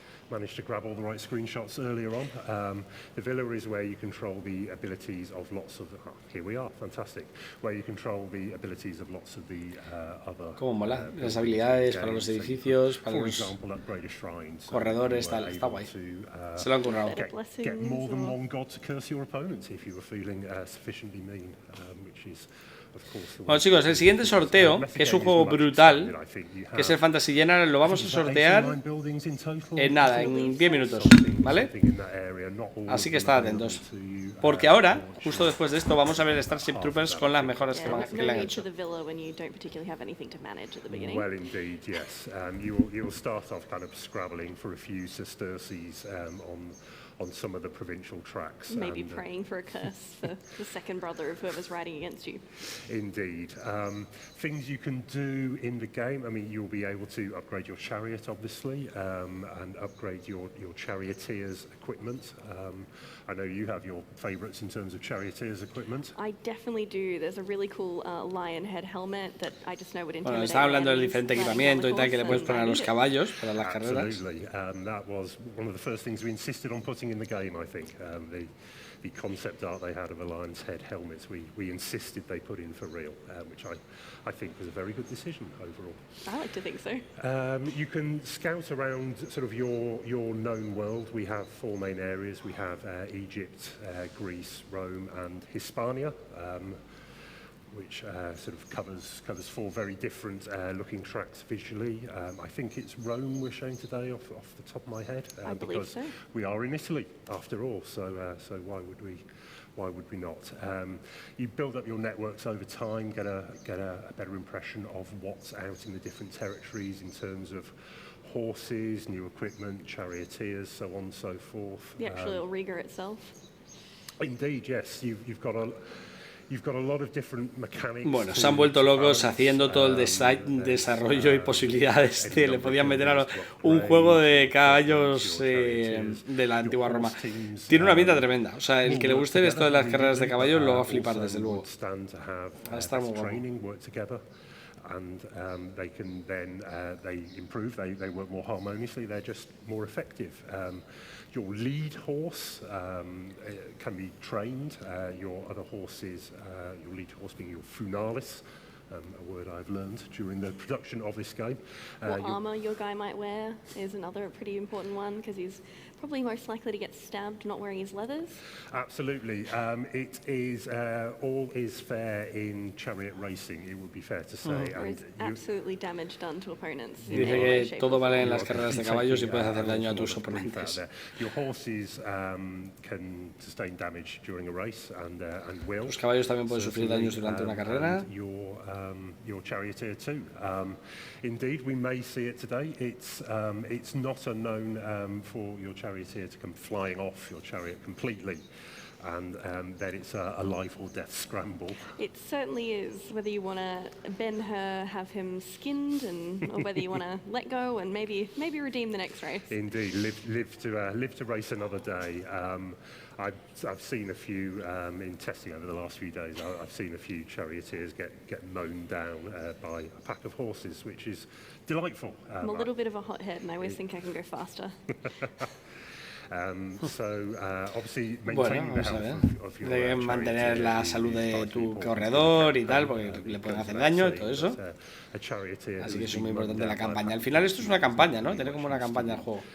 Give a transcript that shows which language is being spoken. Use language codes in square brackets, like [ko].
[en] Managed to grab all the right screenshots earlier on. The villa is where you control the abilities of lots of. Here we are, fantastic. Where you control the abilities of lots of the other. [es] Cómo mola, las habilidades para los edificios, para los corredores, tal, está guay. Se lo han currado. [en] Get more than one god to curse your opponents if you were feeling sufficiently mean, which is. [es] Bueno, chicos, el siguiente sorteo, que es un juego brutal, que es el Fantasy General, lo vamos a sortear en nada, en 10 minutos, ¿vale? Así que estad atentos. Porque ahora, justo después de esto, vamos a ver Starship Troopers con las mejoras que le han hecho. [en] Well, indeed, yes. You'll start off kind of scrabbling for a few sesterces on some of the provincial tracks. Maybe praying for a curse for the second brother of whoever's riding against you. Indeed. Things you can do in the game, I mean, you'll be able to upgrade your chariot, obviously, and upgrade your charioteer's equipment. I know you have your favourites in terms of charioteer's equipment. I definitely do. There's a really cool lion head helmet that I just know would intimidate. [es] Bueno, está hablando del diferente equipamiento y tal que le puedes poner a los caballos para las carreras. [en] Absolutely. That was one of the first things we insisted on putting in the game, I think. The concept art they had of a lion's head helmets, we insisted they put in for real, which I think was a very good decision overall. I like to think so. You can scout around sort of your known world. We have 4 main areas. We have Egypt, Greece, Rome and Hispania, which sort of covers 4 very different looking tracks visually. I think it's Rome we're showing today off the top of my head, I believe because so. we are in Italy after all. So why would we not? You build up your networks over time, get a better impression of what's out in the different territories in terms of horses, new equipment, charioteers, so on and so forth. The actual little Riga itself. Indeed, yes. You've got a lot of different mechanics. [es] Bueno, se han vuelto locos haciendo todo el desarrollo y posibilidades. Le podían meter a un juego de caballos de la antigua Roma. Tiene una pinta tremenda. O sea, el que le guste esto de las carreras de caballos lo va a flipar, desde luego. Va a estar muy bueno. [en] And they can then they improve. They work more harmoniously. They're just more effective. Your lead horse can be trained. Your other horses, your lead horse being your funalis, a word I've learned during the production of this game. What armour your guy might wear is another pretty important one, because he's probably most likely to get stabbed not wearing his leathers. Absolutely. It is all is fair in chariot racing, it would be fair to say. There is absolutely damage done to opponents. [es] Dice que todo vale en las carreras de caballos y puedes hacer daño a tus oponentes. [en] Your horses can sustain damage during a race and will. [es] Los caballos también pueden sufrir daños durante una carrera. [en] Your charioteer too. Indeed, we may see it today. It's not unknown for your charioteer to come flying off your chariot completely, and then it's a life or death scramble. It certainly is. Whether you want to bend her, have him skinned, or whether you want to let go and maybe redeem the next race. Indeed, live to race another day. I've seen a few in testing over the last few days. I've seen a few charioteers get mown down by a pack of horses, which is delightful. I'm a little bit of a hothead, and I always think I can go faster. Obviously, [es] bueno, vamos a ver. Deben mantener la salud de tu corredor y tal, porque le pueden hacer daño y todo eso. Así que es muy importante la campaña. Al final esto es una campaña, ¿no? Tiene como una campaña el juego.